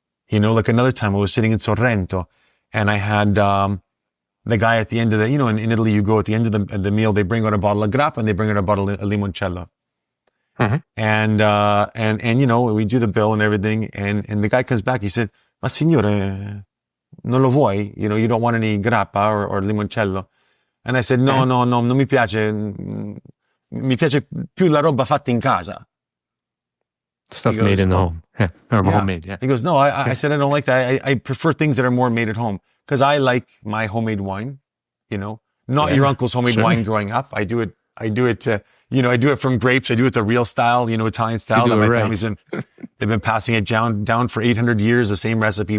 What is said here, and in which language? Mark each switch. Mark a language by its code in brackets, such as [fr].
[en] Like another time I was sitting in Sorrento and I had, the guy at the end of the, in Italy, you go at the end of the meal, they bring out a bottle of grappa and they bring out a bottle of limoncello. And we do the bill and everything. And the guy comes back. He said, [it] "Ma signore, non lo vuoi? [en] You don't want any grappa or limoncello?" And I said, no, [it] non mi piace. Mi piace più la roba fatta in casa. [en] Stuff made in the home. Yeah. Or homemade. Yeah. He goes, no, I said, I don't like that. I prefer things that are more made at home because I like my homemade wine, not your uncle's homemade wine growing up. I do it I do it from grapes. I do it the real style, Italian style that my family's they've been passing it down for 800 years. The same recipe.